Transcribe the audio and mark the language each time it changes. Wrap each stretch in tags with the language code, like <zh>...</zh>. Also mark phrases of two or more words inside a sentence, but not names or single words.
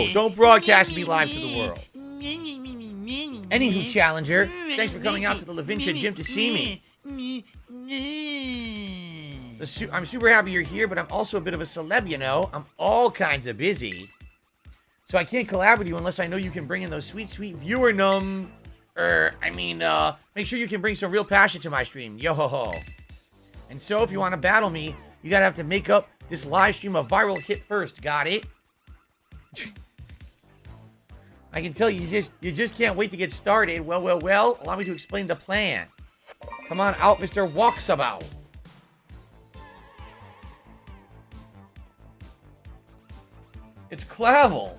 <en>Don't broadcast me live to the world. Anywho, Challenger, thanks for coming out to the Lavincia Gym to see me. I'm super happy you're here, but I'm also a bit of a celeb, you know. I'm all kinds of busy. So I can't collab with you unless I know you can bring in those sweet, sweet viewer make sure you can bring some real passion to my stream. Yo-ho-ho. And so if you want to battle me, you gotta have to make up this live stream a viral hit first. Got it? I can tell you just can't wait to get started. Well. Allow me to explain the plan. Come on out, Mr. Walksabout. It's Clavel.</en>